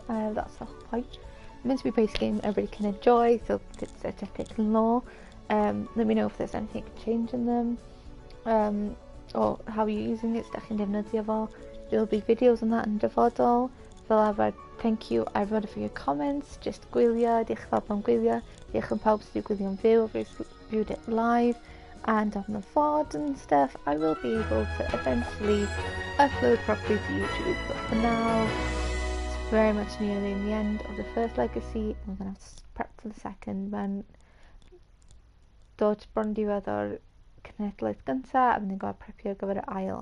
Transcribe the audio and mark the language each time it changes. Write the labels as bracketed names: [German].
[English] That's the whole point. It's meant to be a base game everybody can enjoy, so it's aesthetic and lore. Let me know if there's anything you can change in them, or how you're using it. [Welsh] Dach chi'n defnyddio fo. [English] There'll be videos on that in dyfodol. [Welsh] Fel arfer, [English] thank you everybody for your comments. Just [Welsh] gwylio, diolch pawb am gwylio. Diolch yn pawb sydd wedi gwylio'n fyw, [English] if you viewed it live. And on the VOD and stuff, I will be able to eventually upload properly to YouTube. But for now, it's very much nearly in the end of the first legacy. I'm going to have to prep for the second. [Welsh] Mae'n dod bron diwedd o'r cenhedlaeth gyntaf, a fyddwn ni'n prepio ar gyfer y ail.